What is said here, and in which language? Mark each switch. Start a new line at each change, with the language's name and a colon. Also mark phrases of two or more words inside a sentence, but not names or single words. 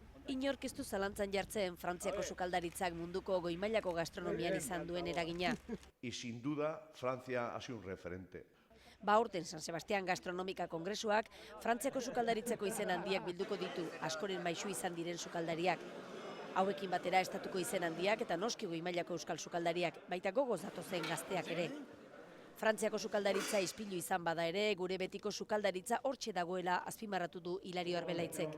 Basque: Inork ez du zalantzan jartzen Frantziako sukaldaritzak munduko goi-mailako gastronomian izan duen eragina.
Spanish: Y sin duda, Francia ha sido un referente.
Basque: Aurten San Sebastián Gastronomika Kongresuak Frantziako sukaldaritzako izen handiak bilduko ditu, askoren maisu izan diren sukaldariak. Hauekin batera estatuko izen handiak eta noski goi-mailako euskal sukaldariak, baita gogoz datozen gazteak ere. Frantziako sukaldaritza ispilu izan bada ere, gure betiko sukaldaritza hortxe dagoela azpimarratu du Hilario Arbelaitzek.